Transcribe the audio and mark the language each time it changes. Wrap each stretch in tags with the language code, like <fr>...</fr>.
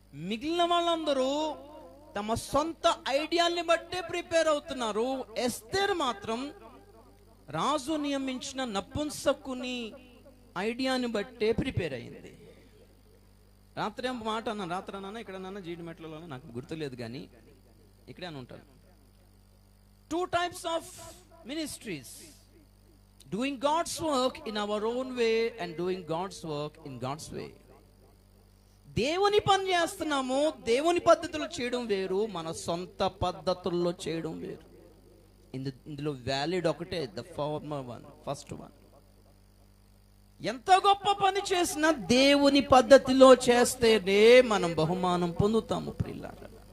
<te>మిగిలిన వాళ్ళందరూ తమ సొంత ఐడియాల్ని బట్టే ప్రిపేర్ అవుతున్నారు. ఎస్తేర్ మాత్రం రాజు నియమించిన నపుంసకుని ఐడియాని బట్టే ప్రిపేర్ అయింది. రాత్రి మాట అన్నాను, రాత్రి అన్నా ఇక్కడ అన్నా జీడిమెట్లలో, నాకు గుర్తులేదు కానీ ఇక్కడే అని ఉంటాను.</te> <en>2 types of ministries: doing God's work in our own way and doing God's work in God's way.</en> <te>దేవుని పని చేస్తున్నాము, దేవుని పద్ధతిలో చేయడం వేరు, మన సొంత పద్ధతుల్లో చేయడం వేరు. ఇందులో వ్యాలిడ్ ఒకటే,</te> <en>The former one, first one.</en> <te>ఎంత గొప్ప పని చేసినా దేవుని పద్ధతిలో చేస్తేనే మనం బహుమానం పొందుతాము ప్రియులారా.</te>